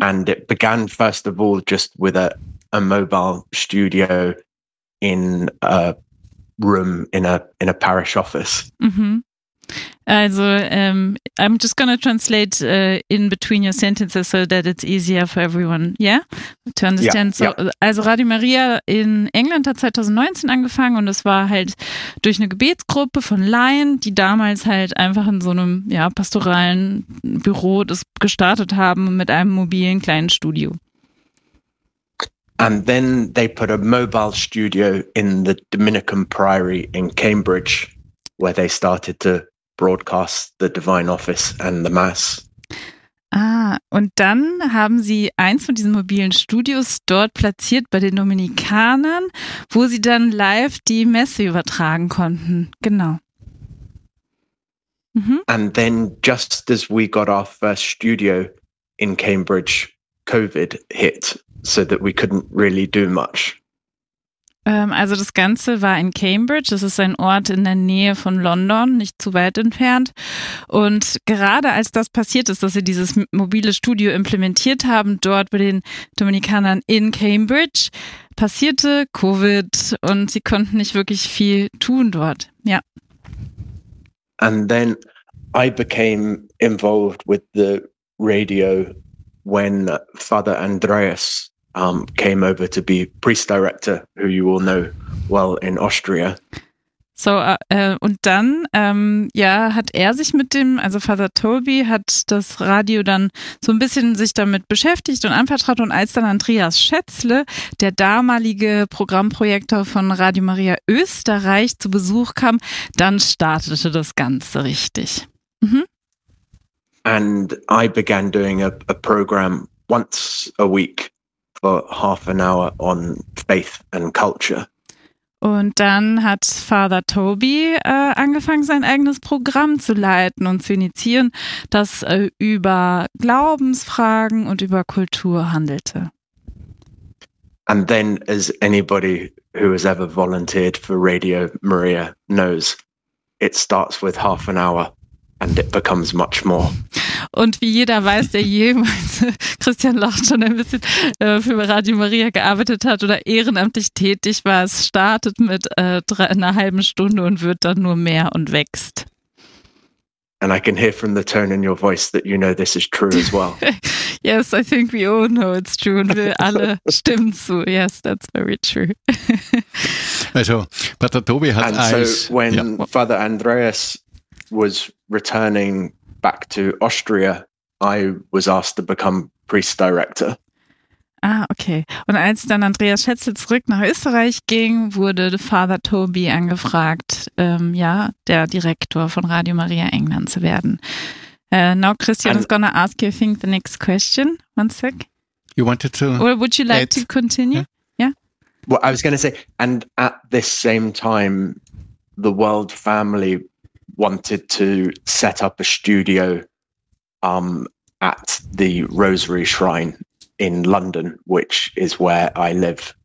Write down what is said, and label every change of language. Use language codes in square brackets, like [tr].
[en] And it began, first of all, just with a mobile studio in a room in a parish office. Mm-hmm. Also, I'm just going to translate in between your sentences so that it's easier for everyone, yeah, to understand. Yeah, so, yeah. [de] Also Radio Maria in England hat 2019 angefangen und es war halt durch eine Gebetsgruppe von Laien, die damals halt einfach in so einem ja pastoralen Büro das gestartet haben mit einem mobilen kleinen Studio. [en] And then they put a mobile studio in the Dominican Priory in Cambridge, where they started to broadcast the Divine Office and the Mass. [de] Ah, und dann haben sie eins von diesen mobilen Studios dort platziert bei den Dominikanern, wo sie dann live die Messe übertragen konnten. Genau. Mhm. [en] And then just as we got our first studio in Cambridge, COVID hit, so that we couldn't really do much. [de] Also das Ganze war in Cambridge, das ist ein Ort in der Nähe von London, nicht zu weit entfernt. Und gerade als das passiert ist, dass sie dieses mobile Studio implementiert haben, dort bei den Dominikanern in Cambridge, passierte Covid und sie konnten nicht wirklich viel tun dort. Ja. [en] And then I became involved with the radio when Father Andreas came over to be priest director, who you all know well in Austria. [de] So, und dann, ja, hat er sich mit dem, also Father Toby hat das Radio dann so ein bisschen sich damit beschäftigt und anvertraut und als dann Andreas Schätzle, der damalige Programmprojektor von Radio Maria Österreich, zu Besuch kam, dann startete das Ganze richtig. Mhm. [en] And I began doing a program once a week. For half an hour on faith and culture. [de] Und dann hat Father Toby angefangen, sein eigenes Programm zu leiten und zu initiieren, das über Glaubensfragen und über Kultur handelte. [en] And then, as anybody who has ever volunteered for Radio Maria knows, it starts with half an hour. And it becomes much more. [de] Und wie jeder weiß, der jemals, Christian lacht schon ein bisschen, für Radio Maria gearbeitet hat oder ehrenamtlich tätig war, es startet mit einer halben Stunde und wird dann nur mehr und wächst. [en] And I can hear from the tone in your voice that you know this is true as well. Yes, I think we all know it's true. [de] Und wir alle stimmen zu. [en] Yes, that's very true. [de] Also, Pater Tobi hat [en] and [de] eins. [en] So when ja. Father Andreas was returning back to Austria, I was asked to become priest director. Ah, okay. [de] Und als dann Andreas Schätzle zurück nach Österreich ging, wurde Father Toby angefragt, ja, der Direktor von Radio Maria England zu werden. [en] Now Christian is going to ask you, I think, the next question. One sec. You wanted to... Or would you like to continue? Yeah? Well, I was going to say, and at this same time, the world family wanted to set up a studio at the Rosary Shrine in London, which is where I live.